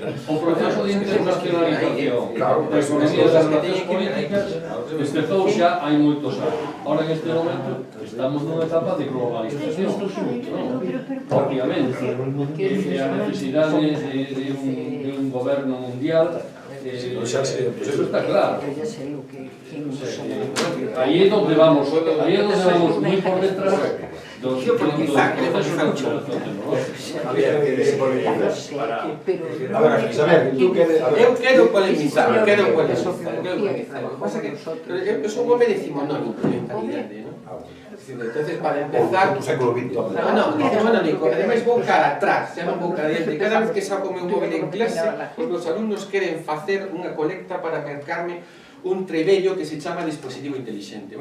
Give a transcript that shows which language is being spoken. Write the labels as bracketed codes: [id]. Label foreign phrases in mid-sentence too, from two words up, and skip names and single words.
[gl] o proceso de internacionalización das economías das nacións políticas empezou xa hai moitos anos. [es] Ahora en este momento estamos [gl] nunha etapa de globalización, obviamente, e a necesidade de un goberno mundial. [es] Eso está claro. Ahí es donde vamos muy por detrás [gl] dos procesos de transformación tecnológica. [es] A ver, Isabel, tú queres... [gl] Eu quero polemizar. O que pasa que eu son un home decimonónico de mentalidade, non? [es] Entonces, para empezar... [gl] O século XX. Non, decimonónico. Ademais, vou cara atrás, xa non vou cara diante. Cada vez que saco o meu móvil en clase, os alumnos queren facer unha colecta para mercarme un trebello que se chama dispositivo inteligente.